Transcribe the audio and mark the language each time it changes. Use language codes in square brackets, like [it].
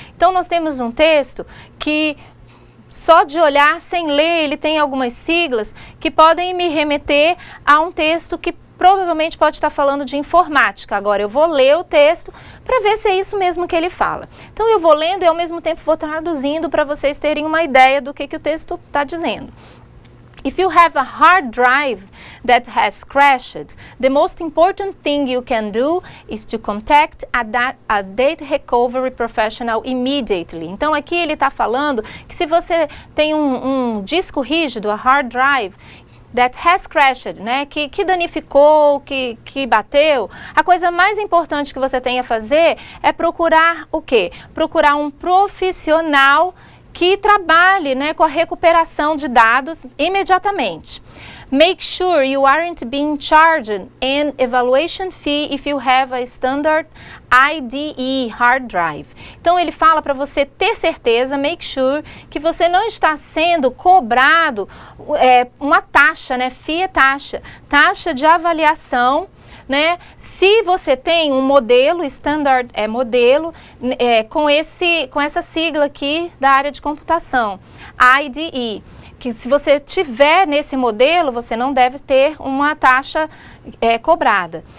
[pt] Então, nós temos um texto que só de olhar, sem ler, ele tem algumas siglas que podem me remeter a um texto que provavelmente pode estar falando de informática. Agora eu vou ler o texto para ver se é isso mesmo que ele fala. Então eu vou lendo e ao mesmo tempo vou traduzindo para vocês terem uma ideia do que o texto está dizendo. [en] If you have a hard drive that has crashed, the most important thing you can do is to contact a data recovery professional immediately. [pt] Então aqui ele está falando que se você tem um disco rígido, [en] a hard drive, that has crashed, [pt] que danificou, que bateu, a coisa mais importante que você tem a fazer é procurar o quê? Procurar um profissional que trabalhe com a recuperação de dados imediatamente. [en] Make sure you aren't being charged an evaluation fee if you have a standard IDE hard drive. [pt] Então ele fala para você ter certeza, [en] make sure, [pt] que você não está sendo cobrado uma taxa, fee é taxa de avaliação. Se você tem um modelo, standard é modelo, com essa sigla aqui da área de computação, IDE, que se você tiver nesse modelo, você não deve ter uma taxa cobrada.